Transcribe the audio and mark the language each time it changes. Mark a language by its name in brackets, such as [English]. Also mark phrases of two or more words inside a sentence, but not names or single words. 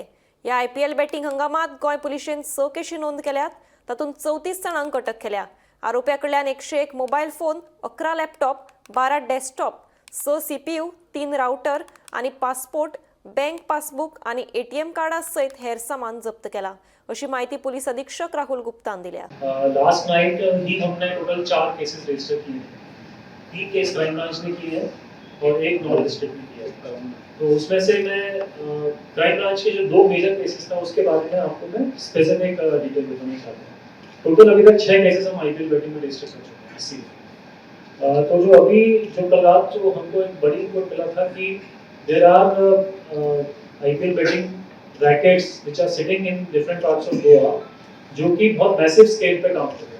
[Konkani] या [English] IPL betting [Konkani] हंगामात गोय पुलिशेन 6 केशी नोंद केल्यात, तातूंत 34 जाणांक अटक केल्या। आरोप्याकडल्यान 101 मोबायल फोन, 11 लॅपटॉप, 12 डेस्कटॉप, 6 सीपीयू, 3 राउटर आनी पासपोर्ट, [English] bank passbook [Konkani] आनी एटीएम कार्डा सयत हेर सामान जप्त केला, अशी माहिती पुलिस अधीक्षक राहुल गुप्तान दिल्या। [English] last night [Hindi] ही हमने टोटल 4 [English] cases register [Hindi] किए हैं। 3 केस [English] crime branch [Hindi] ने किए हैं और एक [English] North District [Hindi] ने किया है। तो उसमें से मैं [English] crime branch [Hindi] के जो 2 [English] major cases [Hindi] था उसके बारे में आपको मैं [English] specific detail [Hindi] बताना चाहता हूँ। टोटल अभी तक 6 केसेस हम [English] IPL betting [Hindi] में रजिस्टर कर चुके हैं इसी। तो जो अभी जो कल रात जो हमको एक बड़ी रिपोर्ट मिला था कि [English] there are IPL betting rackets which are sitting in different parts of Goa, [Hindi] जो कि बहुत मैसिव स्केल पे काम कर रहे हैं।